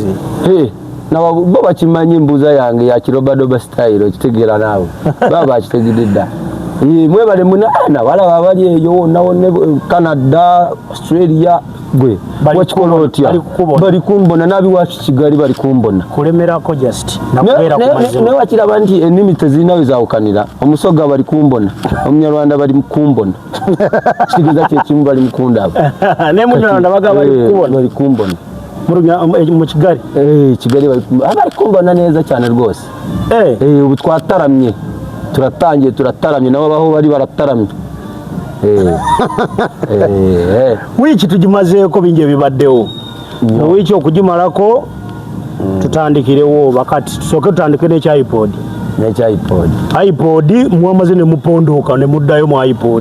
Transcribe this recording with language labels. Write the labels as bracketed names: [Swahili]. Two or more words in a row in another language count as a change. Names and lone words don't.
[Ganda] bo bakimanyi embuuza yange ya kirobadoba style okitegeera naawe baba bakitegedde mwebale munaana balaba abali eyo nawone Canada Australia gwe wakikola otya bali kumbona nabiwacu Kigali bali kumbona kulemerako just nakubeera kumaze ne wakiraba nti ennimi tezirina wezaawukanira omusoga bali kumbona Omunyarwanda bali kumbona kitegeeza kyekimu bali mukundaba ne Munyarwanda baga bali kumbona mu Kigali [Kinyarwanda] Kigali bali kumbona neza cyane rwose ubu twataramye turataramye nabo baho bari barataramye [Ganda] wiki tugimazeeko bingi ebibaddewo wiki okugimalako tutandikirewo bakati tusooke tutandike n'ekyipod mwamaze ne mupondoka ne muddayo mu iPod